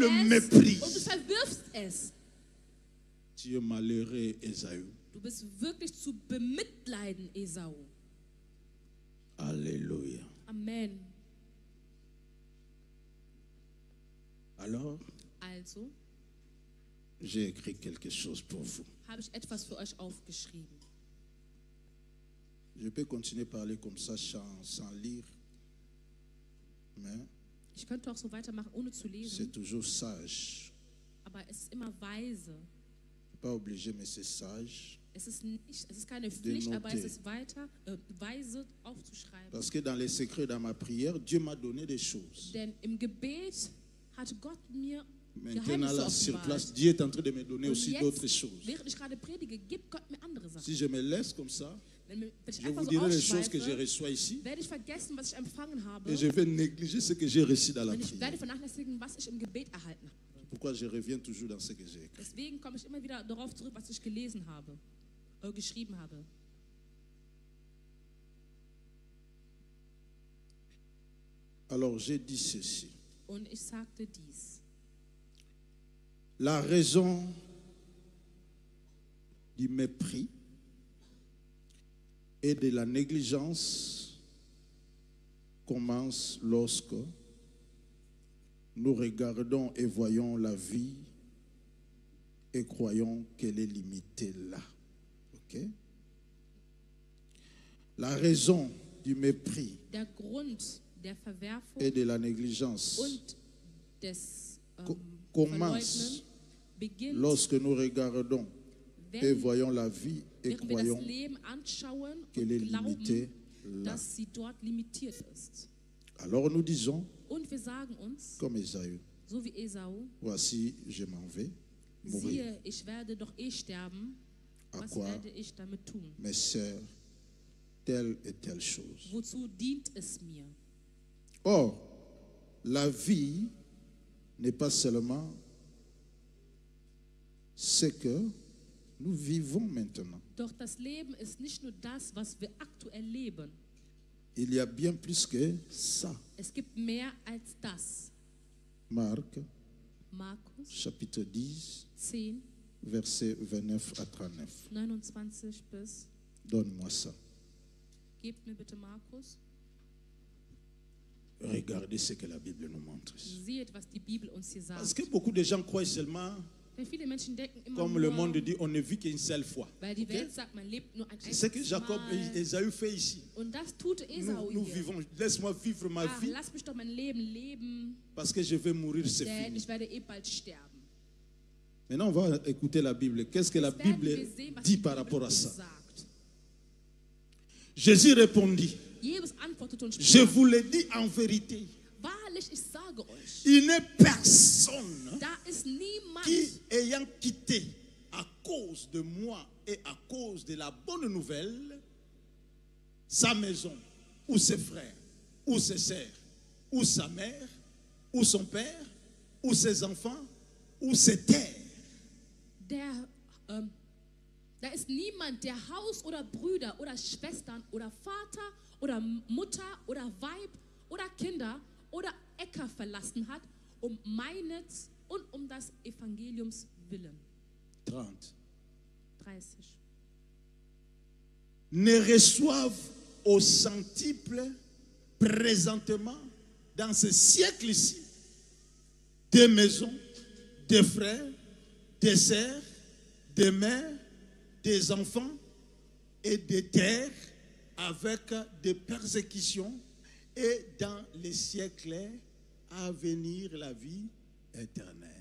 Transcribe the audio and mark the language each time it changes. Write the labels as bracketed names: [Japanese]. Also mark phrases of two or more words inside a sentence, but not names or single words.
[German] es und du [French] méprises. [German] verwirfst es. [French] Tu es malheureux, Esaü. [German] Du bist wirklich zu bemitleiden, Esau. [French] Alléluia. [German] Amen. [French] Alors, [German] Also, [French] j'ai écrit quelque chose pour vous. [German] habe ich etwas für euch aufgeschrieben. [French] Je peux continuer à parler comme ça sans lire, mais [German] Ich könnte auch so weitermachen, ohne zu [French] c'est [German] lesen, [French] toujours sage. [German] aber es ist immer weise. [French] Pas obligé, mais c'est sage. [German] Es ist keine Pflicht, aber es ist weise aufzuschreiben. [French] Parce que dans les secrets, dans ma prière, Dieu m'a donné des choses. [German] Denn im Gebet hat Gott mir [French] Maintenant, [German] Geheimnisse [French] là, sur [German] offenbart. [French] place, Dieu est en train de me donner [German] Und [French] aussi d'autres choses. [German] während ich gerade predige, gibt Gott mir andere Sachen. [French] Si je me laisse comme ça, [German] Wenn ich [French] je [German] einfach [French] vous [German] so [French] dirai les choses que je [German] ausschweife, [French] reçois ici [German] werde ich vergessen, was ich empfangen habe. [French] et je vais négliger ce que j'ai reçu dans la [German] Und ich [French] prière. [German] werde vernachlässigen, was ich im Gebet erhalten habe. [French] Pourquoi je reviens toujours dans ce que j'ai écrit. [German] Deswegen komme ich immer wieder darauf zurück, was ich gelesen habe, geschrieben habe. [French] Alors, j'ai dit ceci. [German] Und ich sagte dies. [French] La raison du mépris et de la négligence commence lorsque nous regardons et voyons la vie et croyons qu'elle est limitée là. Ok? La raison du mépris [German] Der Grund der Verwerfung [French] et de la négligence [German] und des [French] commence [German] Verleugnen beginnt, [French] lorsque nous regardons et [German] wenn, [French] voyons la vie et [German] während wir das [French] croyons [German] Leben anschauen [French] qu'elle [German] und [French] est limitée [German] glauben, [French] là. [German] dass sie dort limitiert ist. [French] Alors nous disons, [German] Und wir sagen uns, [French] comme Esaü, [German] so wie Esau, [French] voici, je m'en vais mourir. [German] siehe, ich werde doch eh sterben, [French] À [German] was [French] quoi [German] werde ich damit tun? [French] me sert telle et telle chose? [German] Wozu dient es mir? [French] Or, la vie n'est pas seulement ce que nous vivons maintenant. [German] Doch das Leben ist nicht nur das, was wir aktuell leben. [French] Il y a bien plus que ça. [German] Es gibt mehr als das. [French] Marc, [German] Markus [French] chapitre 10, [German] 10, [French] versets 29 à 39. [German] 29 bis, [French] Donne-moi ça. [German] gebt mir bitte Markus. [French] Regardez ce que la Bible nous montre. [German] Seht, was die Bibel uns hier [French] Parce [German] sagt. [French] que beaucoup de gens croient seulement, [German] Denn viele Menschen denken immer [French] comme [German] nur, [French] le monde dit, on ne vit qu'une seule fois. [German] weil die [French] Ok? [German] Welt sagt, man lebt nur ein [French] C'est ce que [German] einziges [French] Jacob [German] Mal. [French] et Esaü fait ici. [German] Und das tut Esau [French] Nous [German] hier. [French] vivons, laisse-moi vivre ma vie [German] Lass mich doch mein Leben leben, [French] parce que je vais mourir, c'est [German] denn [French] fini. [German] ich werde eh bald sterben. [French] Maintenant, on va écouter la Bible. Qu'est-ce que la [German] Jetzt werden [French] Bible [German] wir sehen, was [French] dit [German] die [French] par [German] Bibel [French] rapport à [German] uns [French] ça? [German] sagt. [French] Jésus répondit, [German] Jesus antwortete und [French] je [German] sprach, [French] vous le dis en vérité, [German] wahrlich, ich sage euch, [French] il n'est personne [German] da ist niemand, [French] qui, ayant quitté à cause de moi et à cause de la bonne nouvelle, sa maison, ou ses frères, ou ses sœurs, ou sa mère, ou son père, ou ses enfants, ou ses terres, [German] da ist niemand, der Haus oder Brüder oder Schwestern oder Vater oder Mutter oder Weib oder Kinder oder Äcker verlassen hat, um meinetz und um das Evangeliums willen. [French] 30, [German] 30. [French] ne reçoivent au centuple présentement dans ce siècle-ci des maisons, des frères, des sœurs, des mères, des enfants et des terres avec des persécutions et dans les siècles à venir la vie éternelle.